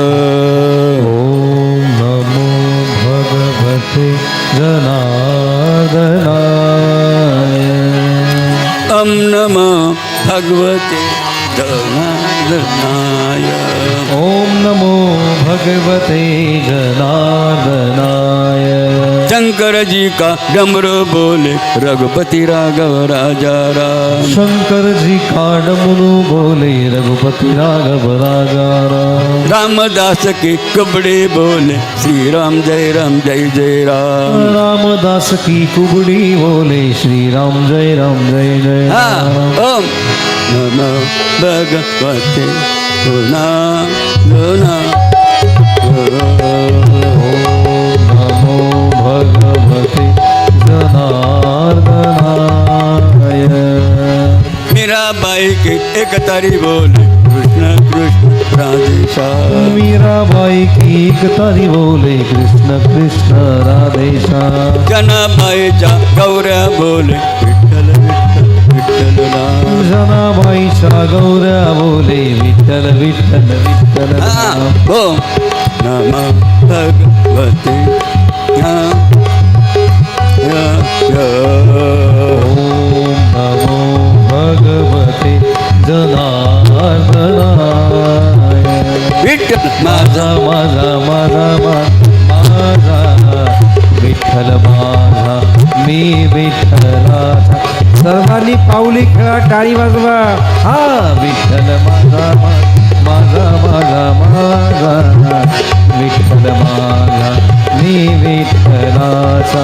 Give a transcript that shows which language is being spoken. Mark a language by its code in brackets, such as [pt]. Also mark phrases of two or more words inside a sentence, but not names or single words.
[sa] ओम नमो भगवते जनार्दनाय. ओम नमो भगवते जनार्दनाय. ओम नमो भगवते जनार्दनाय. [hi] शंकर जी का डमरू बोले रघुपति राघव राजा राम। शंकर जी का डमरू बोले रघुपति राघव राजा राम। रामदास की कुबड़ी बोले श्री राम जय जय राम। रामदास की कुबड़ी बोले श्री राम जय जय हाँ राम। [sa] ओम नमो भगवते पुना ओम नमो भगवते जनार्दनाय। [hi] मीराबाई की एक तारी बोले कृष्ण कृष्ण राधे श्याम। मीराबाई की एक तारी बोले कृष्ण कृष्ण राधे श्याम। [mr] जनाबाईच्या गौऱ्या बोले विठ्ठल विठ्ठल विठ्ठल राम। जनाबाईच्या गौऱ्या बोले विठ्ठल विठ्ठल विठ्ठल राम। [sa] ओम नमो भगवते ओम नमो भगवते जनार्दनाय। [mr] विठ्ठल माझा माझा माझा माझा विठ्ठल माझा मी विठ्ठलाचा। सर्वांनी पाऊली खेळा, टाळी वाजवा. हा विठ्ठल माझा माझा माझा माझा विठ्ठल माझा मी विठ्ठलाचा।